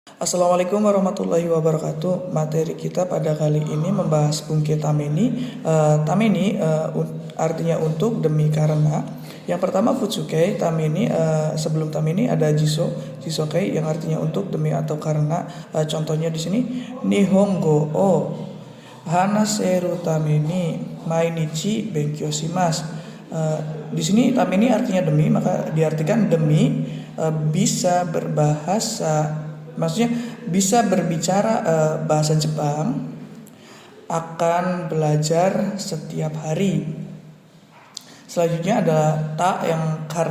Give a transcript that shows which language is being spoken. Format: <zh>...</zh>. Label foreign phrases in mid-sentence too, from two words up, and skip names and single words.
<ar>السلام عليكم ورحمة الله وبركاته.</ar> <id>Materi kita pada kali ini membahas</id> <ja>文型ために.</ja> <id>Tameni artinya untuk, demi, karena. Yang pertama</id> <ja>普通形ために.</ja> <id>Sebelum tameni ada jisokei yang artinya untuk, demi, atau karena. Contohnya di sini</id> <ja>日本語を話せるために毎日勉強します.</ja> <id>Di sini tameni artinya demi, maka diartikan demi bisa berbahasa, maksudnya bisa berbicara bahasa Jepang, akan belajar setiap hari. Selanjutnya ada ta yang karena.</id>